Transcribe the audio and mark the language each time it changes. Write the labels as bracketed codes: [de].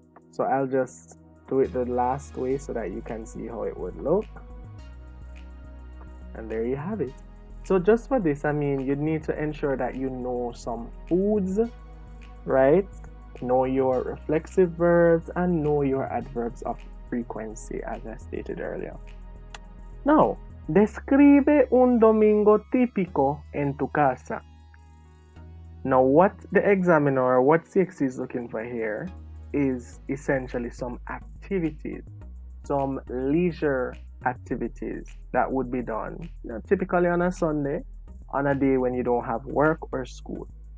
[en] So I'll just do it the last way so that you can see how it would look. And there you have it. So just for this, I mean, you need to ensure that you know some foods, right? Know your reflexive verbs and know your adverbs of frequency, as I stated earlier. Now, [es] describe un domingo típico en tu casa. [en] Now, what the examiner or what CSEC is looking for here is essentially some activities, some leisure activities that would be done, typically on a Sunday, on a day when you don't have work or school.